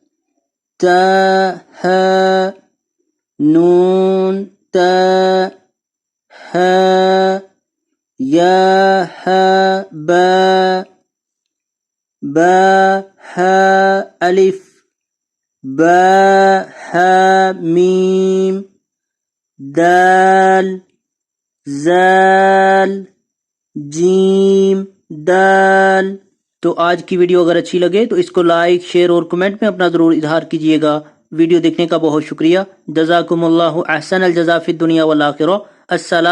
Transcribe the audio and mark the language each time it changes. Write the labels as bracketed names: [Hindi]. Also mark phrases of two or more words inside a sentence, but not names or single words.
[Urdu] تا، نون، تا، حا، یا، حا، با، حا، الف، با، حا، میم، دال، زال، جیم، دال۔ تو آج کی ویڈیو اگر اچھی لگے تو اس کو [English] like, share [Urdu] اور کمنٹ میں اپنا ضرور اظہار کیجیے گا۔ ویڈیو دیکھنے کا بہت شکریہ۔ [Arabic] جزاکم اللہ احسن الجزا فی الدنیا والآخرہ۔